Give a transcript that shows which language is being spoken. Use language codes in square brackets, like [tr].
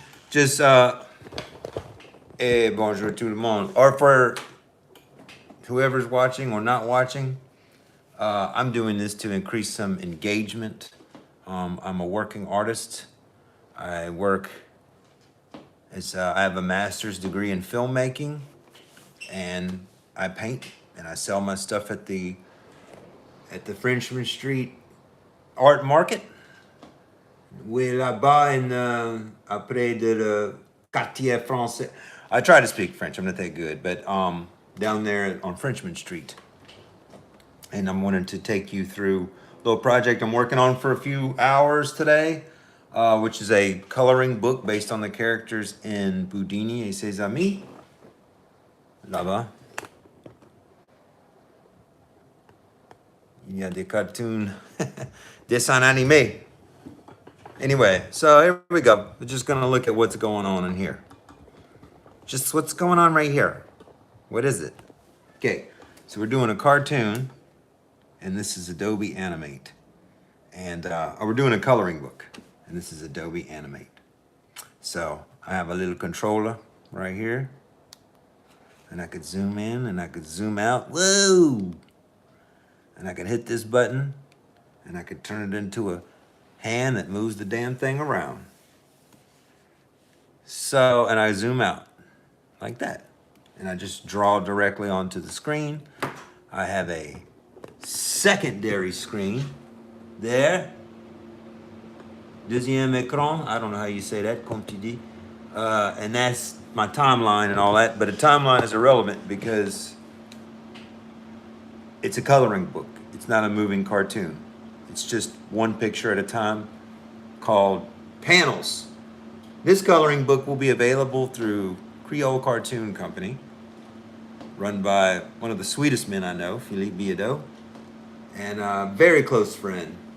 [fr] Just bonjour tout le monde. [en] Or for whoever's watching or not watching, I'm doing this to increase some engagement. I'm a working artist. I work as I have a master's degree in filmmaking, and I paint and I sell my stuff at the Frenchman Street Art Market. [fr] Oui, là-bas après de le quartier français. [en] I try to speak French. I'm not that good, but down there on Frenchman Street. And I'm wanting to take you through a little project I'm working on for a few hours today, which is a coloring book based on the characters in Boudini et ses amis. [fr] Là-bas. Il y a des cartoons, dessins animés. [en] Anyway, so here we go. We're just gonna look at what's going on in here. Just what's going on right here. What is it? Okay, so we're doing a cartoon, and this is Adobe Animate. And we're doing a coloring book, and this is Adobe Animate. So I have a little controller right here, and I could zoom in and I could zoom out. Whoa! And I could hit this button, and I could turn it into a hand that moves the damn thing around. So, and I zoom out like that. And I just draw directly onto the screen. I have a secondary screen there. [fr] Deuxième écran, [en] I don't know how you say that, [fr] comme tu dis. [en] And that's my timeline and all that, but a timeline is irrelevant because it's a coloring book. It's not a moving cartoon. It's just one picture at a time called panels. This coloring book will be available through Creole Cartoon Company, run by one of the sweetest men I know, Philippe Biadeau, and a very close friend.